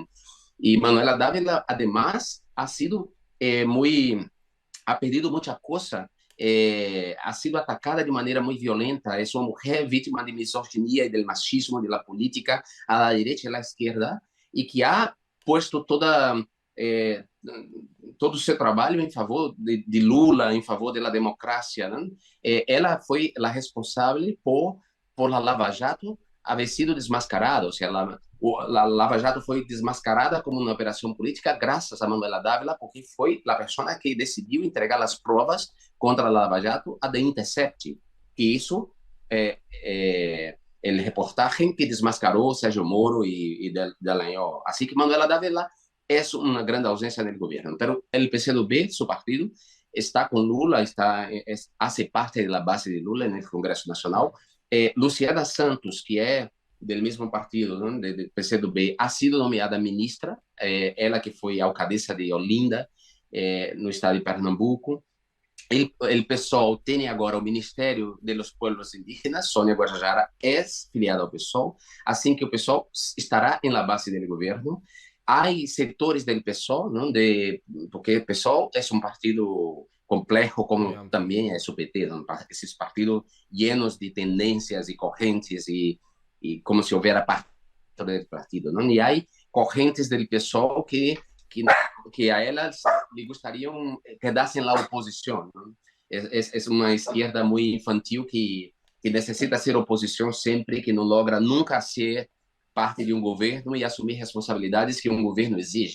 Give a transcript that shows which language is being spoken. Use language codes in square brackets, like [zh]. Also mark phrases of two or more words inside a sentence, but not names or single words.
[es] Y Manuela Dávila, además, ha pedido mucha cosa, ha sido atacada de manera muy violenta, es una mujer víctima de misoginia y del machismo de la política a la derecha y a la izquierda, y que ha puesto todo [pt] seu trabalho em favor de Lula, em favor da democracia, né? Ela foi a responsável por a Lava Jato haver sido desmascarada, ou seja, a Lava Jato foi desmascarada como uma operação política graças a Manuela Dávila, porque foi a pessoa que decidiu entregar as provas contra a Lava Jato a The Intercept, que isso [es] el reportaje [pt] que desmascarou Sérgio Moro e Dallagnol. Assim que Manuela Dávila é uma grande ausência no governo. [es] Pero el [pt] PCdoB, seu partido, está com Lula, [es] hace parte [pt] da base de Lula no Congresso Nacional. Luciana Santos, que é do mesmo partido, ¿no? do PCdoB, [es] ha sido [pt] nomeada ministra, ela que foi alcaldesa de Olinda, no estado de Pernambuco. El PSOL tem agora o Ministério dos Pueblos Indígenas, Sônia Guajajara é filiada ao PSOL, assim que o PSOL estará em la base do governo. Há setores do PSOL, não, porque o PSOL é um partido complexo, [es] Muy como amplio. [pt] também é o PT, não? Esses partidos [es] llenos de [pt] tendências e correntes, e como se houvesse parte do partido. Não? E há correntes do PSOL que a elas lhe gostariam quedassem na oposição. Não? É uma esquerda muito infantil que necessita ser oposição sempre, que não logra nunca ser parte de um governo e assumir responsabilidades que um governo exige.